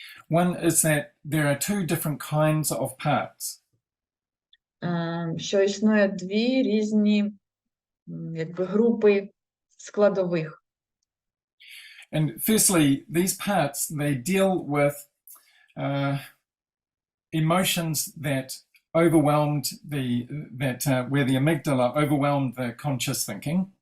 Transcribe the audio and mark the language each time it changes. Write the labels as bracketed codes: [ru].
[en] One is that there are two different kinds of parts. [uk] Що існує дві різні якби групи складових. [en] And firstly, these parts, they deal with emotions that overwhelmed where the amygdala overwhelmed the conscious thinking.